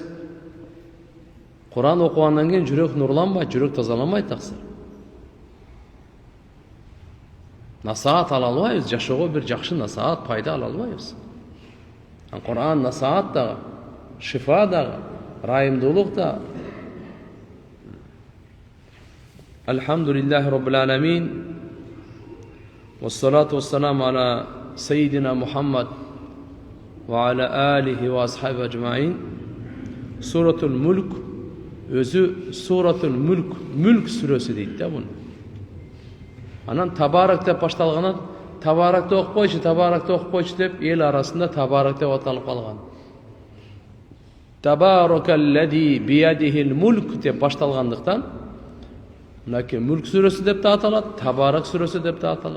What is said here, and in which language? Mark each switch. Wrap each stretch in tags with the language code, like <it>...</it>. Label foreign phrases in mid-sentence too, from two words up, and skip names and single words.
<ky>Куран окугандан кийин жүрөк нурланбайт, жүрөк тазаланбайт таксыр. Насаат ала албайбыз, жашоого бир жакшы насаат, пайда ала албайбыз. Куран насаат дагы, шифа дагы, райымдуулук да.</ky> <ar>الحمد لله رب العالمين. والصلاة والسلام على سيدنا محمد وعلى آله وأصحابه أجمعين.</ar> <ky>Суратул Мулк, өзү Суратул Мулк, Мүлк сүрөсү дейт да буну. Анан Табарак деп башталганат, Табаракты окупойчу деп эл арасында Табарак деп аталып калган.</ky> <ar>تبارك الذي بيده الملك</ar> <ky>деп башталгандыктан мынакей Мүлк сүрөсү деп да аталат, Табарак сүрөсү деп да аталат.</ky>